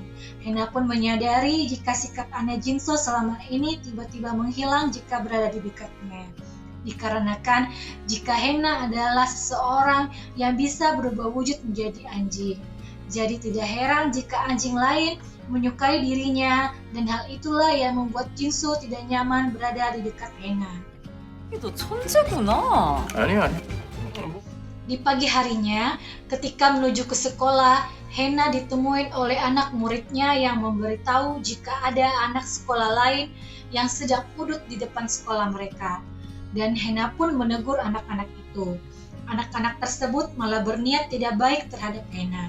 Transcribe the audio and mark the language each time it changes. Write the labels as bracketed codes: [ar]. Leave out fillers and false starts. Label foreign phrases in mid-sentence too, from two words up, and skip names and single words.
[id] Hena pun menyadari jika sikap aneh Jinso selama ini tiba-tiba menghilang jika berada di dekatnya. Dikarenakan jika Hena adalah seseorang yang bisa berubah wujud menjadi anjing. Jadi tidak heran jika anjing lain menyukai dirinya, dan hal itulah yang membuat Jinso tidak nyaman berada di dekat Hena. [ko] 너 천재구나. 아니야. [id] Di pagi harinya, ketika menuju ke sekolah, Hena ditemui oleh anak muridnya yang memberitahu jika ada anak sekolah lain yang sedang udut di depan sekolah mereka. Dan Hena pun menegur anak-anak itu. Anak-anak tersebut malah berniat tidak baik terhadap Hena.